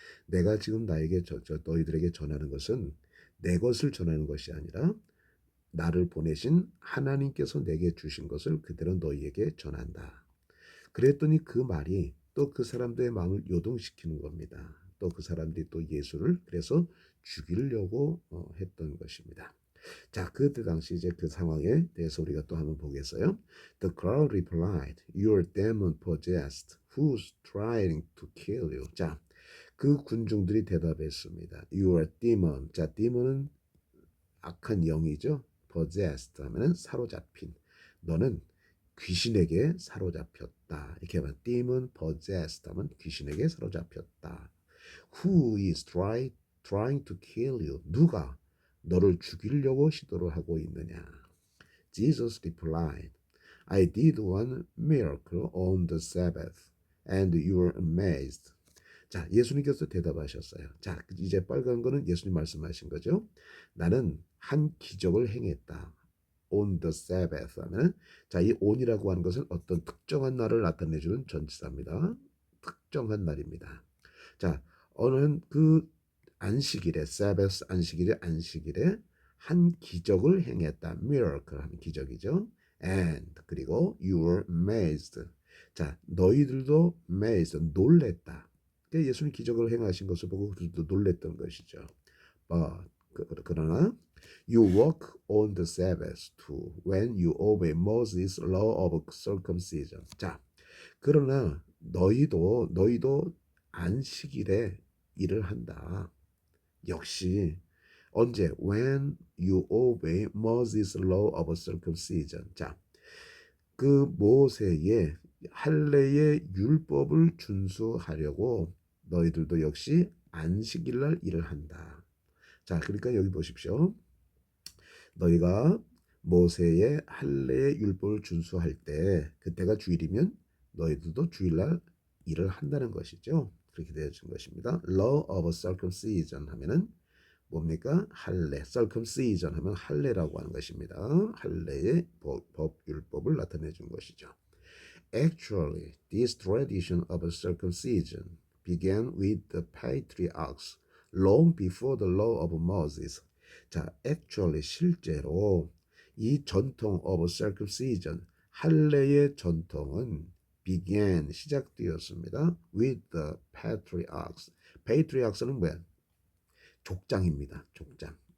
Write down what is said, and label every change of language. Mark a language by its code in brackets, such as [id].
[ko] 내가 지금 나에게 너희들에게 전하는 것은 내 것을 전하는 것이 아니라 나를 보내신 하나님께서 내게 주신 것을 그대로 너희에게 전한다. 그랬더니 그 말이 또 그 사람들의 마음을 요동시키는 겁니다. 또 그 사람들이 또 예수를 그래서 죽이려고 했던 것입니다. 자, 그때 당시 이제 그 상황에 대해서 우리가 또 한번 보겠어요. [en] The crowd replied, "You are demon possessed. Who's trying to kill you?" [ko] 자, 그 군중들이 대답했습니다. [en] You are demon. [ko] 자, demon은 악한 영이죠. possessed 하면은 사로잡힌. 너는 귀신에게 사로잡혔다. 이렇게 하면 demon possessed 하면 귀신에게 사로잡혔다. [en] Who is trying to kill you? [ko] 누가 너를 죽이려고 시도를 하고 있느냐? [en] Jesus replied, I did one miracle on the Sabbath, and you are amazed. [ko] 자, 예수님께서 대답하셨어요. 자, 이제 빨간 거는 예수님 말씀하신 거죠. 나는 한 기적을 행했다. [en] On the Sabbath [ko] 하면 자, 이 on이라고 하는 것은 어떤 특정한 날을 나타내주는 전치사입니다. 특정한 날입니다. 자, 어느 그 안식일에 Sabbath 안식일에 한 기적을 행했다. miracle 하면 기적이죠. [en] And [ko] 그리고 [en] you were amazed. [ko] 자, 너희들도 amazed 놀랬다. 그러니까 예수님 기적을 행하신 것을 보고 그들도 놀랬던 것이죠. 그러나 [en] you walk on the Sabbath too when you obey Moses' law of circumcision. [ko] 자, 그러나 너희도 안식일에 일을 한다. 역시 언제 [en] when you obey Moses' law of circumcision. [ko] 자, 그 모세의 할례의 율법을 준수하려고 너희들도 역시 안식일날 일을 한다. 자, 그러니까 여기 보십시오. 너희가 모세의 할례의 율법을 준수할 때 그때가 주일이면 너희들도 주일날 일을 한다는 것이죠. 그렇게 되어진 것입니다. [en] Law of circumcision [ko] 하면은 뭡니까? 할례. circumcision 하면 할례라고 하는 것입니다. 할례의 율법을 나타내 준 것이죠. [en] Actually, this tradition of circumcision began with the patriarchs long before the law of Moses. [ko] 자, actually 실제로 이 전통 [en] of circumcision [ko] 할례의 전통은 began 시작되었습니다. [en] with the patriarchs. [ko] patriarchs는 뭐야? 족장입니다. 족장.